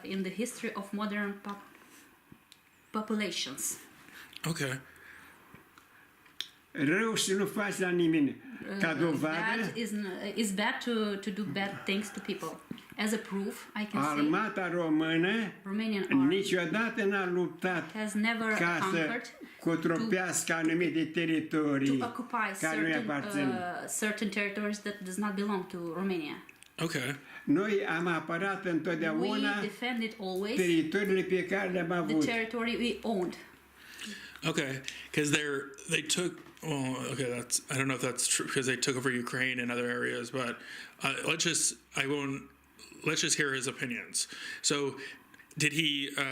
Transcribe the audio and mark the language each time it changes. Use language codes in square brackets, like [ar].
[en] In the history of modern populations. Okay. [ro] Rău să nu faci la nimeni. Ca dovadă, [en] is bad to do bad things to people. As a proof, I can say [ro] armata română niciodată n-a luptat ca să cotropească anumite teritorii care nu-i aparțin. [en] Certain territories that does not belong to Romania. Okay. [ro] Noi am apărat întotdeauna teritoriile pe care le-am avut. [en] The territory we owned. Okay, because they took. Well, okay, I don't know if that's true because they took over Ukraine and other areas, but let's just hear his opinions. So, did he?